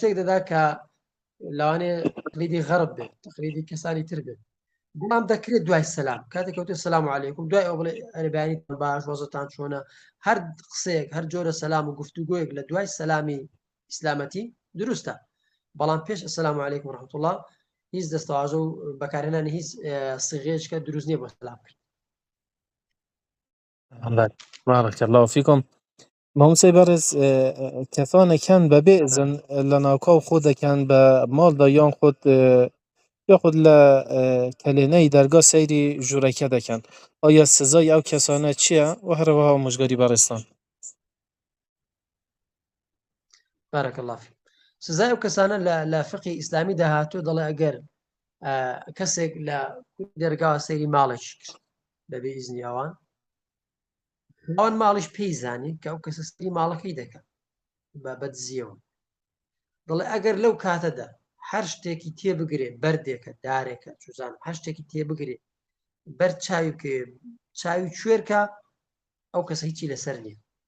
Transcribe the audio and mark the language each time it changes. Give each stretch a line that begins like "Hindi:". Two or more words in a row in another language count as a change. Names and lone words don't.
Central Kurdish: شتێک دەدا کە لەوانێ تقلیدی غەرب بێت تقلیدی کەسانی تر بێت بەڵام دەکرێت دوای سەلام کاتێک کەوتێ
Arabic: سەلام عەلەیکوم
Central Kurdish: دوای ئەو بڵێ ئەرێبیانیتان باش وەزتان چۆنە هەر قسەیەک هەر جۆرە سەلام و گفتوگۆیەک لە دوای سەلامی ئیسلامەتی دروستە بەڵام پێش
Arabic: ئەسسەلامو عەلەیکوم ورحمەتوڵڵا
Central Kurdish: هیچ دەستەواژە و بەکارهێنانی هیچ سیغەیەکە دروست نییە بۆ سەلام کرد.
Arabic: بارك الله فيكم.
Central Kurdish: مامۆسای بەڕێز کەسانێکیان بەبێ ئیزن لە ناوکاو خۆ دەکەن بە ماڵدا یان خۆت یاخود لە کەلێنەی دەرگا سەیری ژوورەکە دەکەن ئایا سزای ئەو کەسانە چییە و هەروەها ئامۆژگاری بەڕێزتان؟
Arabic: بارك الله فيك.
Central Kurdish: سزای ئەو کەسانە لە فقی ئیسلامی داهاتوو دەڵێ ئەگەر کەسێک لە دەرگاوە سەیری ماڵێکی کرد بەبێ ئیزنی ئەوان ماڵیش پێی زانی کە ئەو کەسە سەیری ماڵەکەی دەکەن بە بەدزیەوە دەڵێ ئەگەر لەو کاتەدا هەر شتێکی تێبگرێ بەردێکە دارێکە چوزان هەر شتێکی تێبگرێ بەر چاوی کوێرکە ئەو کەسە هیچی لەسەر نییە